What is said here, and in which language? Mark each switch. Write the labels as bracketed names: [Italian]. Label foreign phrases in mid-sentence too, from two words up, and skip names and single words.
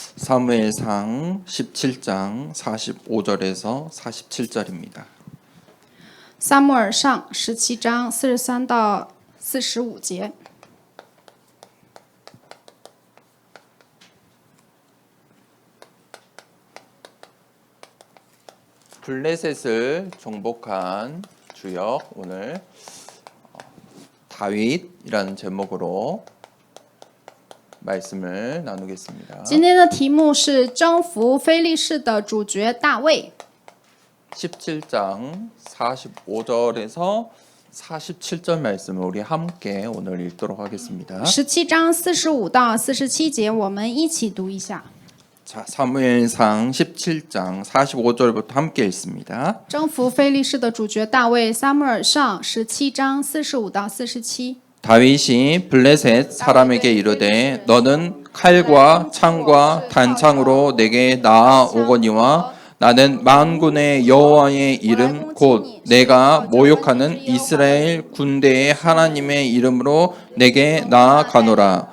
[Korean] 사무엘상 17장 45절에서 47절입니다. [Chinese] 撒母耳上17章43到45节。 [Korean] 블레셋을 정복한 주역, 오늘 다윗이라는 제목으로 말씀을 나누겠습니다. [Chinese] 今天的题目是征服非利士的主角大卫。 [Korean] 17장 45절에서 47절 말씀을 우리 함께 오늘 읽도록 하겠습니다. [Chinese] 17 章45到47节，我们一起读一下。 [Korean] 자, 사무엘상 17장 45절부터 함께 읽습니다. [Chinese] 征服非利士的主角大卫，撒母耳上17章45到47。 [Korean] 다윗이 블레셋 사람에게 이르되 너는 칼과 창과 단창으로 내게 나아오거니와 나는 만군의 여호와의 이름 곧 내가 모욕하는 이스라엘 군대의 하나님의 이름으로 내게 나아가노라.